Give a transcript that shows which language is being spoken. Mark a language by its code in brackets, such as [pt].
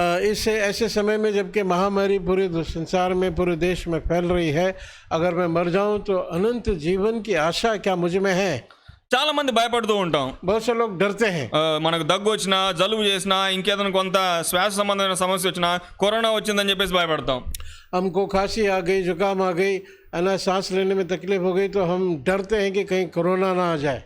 [hi] इस ऐसे समय में जबकि महामारी पूरे संसार में, पूरे देश में फैल रही है, अगर मैं मर जाऊं तो अनंत जीवन की आशा क्या मुझ में है? [te] చాలా మంది భయపడుతూ ఉంటాం. [hi] बहुत से लोग डरते हैं. [te] మనకు దగ్గు వచ్చినా, జలుబు చేసినా, ఇంకేదైనా కొంత శ్వాస సంబంధమైన సమస్య వచ్చినా, కరోనా వచ్చిందని చెప్పేసి భయపడతాం. [hi] हमको खांसी आ गई, जुकाम आ गई, है ना, सांस लेने में तकलीफ हो गई, तो हम डरते हैं कि कहीं कोरोना ना आ जाए.